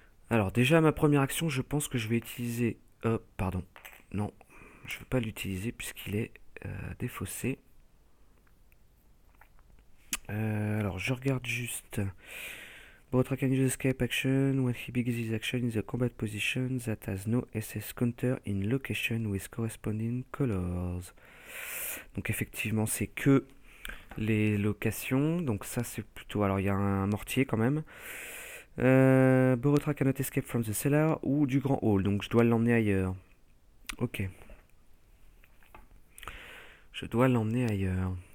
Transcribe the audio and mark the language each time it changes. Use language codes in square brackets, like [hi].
[fr] Alors, déjà, ma première action, je pense que je vais utiliser... pardon. Non, je ne vais pas l'utiliser puisqu'il est défaussé. Alors, je regarde juste. [en] Borotra can use escape action when he begins his action in the combat position that has no SS counter in location with corresponding colors. [fr] Donc effectivement, c'est que les locations. Donc ça, c'est plutôt... Alors, il y a un mortier quand même. [en] Borotra cannot escape from the cellar [fr] ou du grand hall. Donc je dois l'emmener ailleurs. Ok. Je dois l'emmener ailleurs.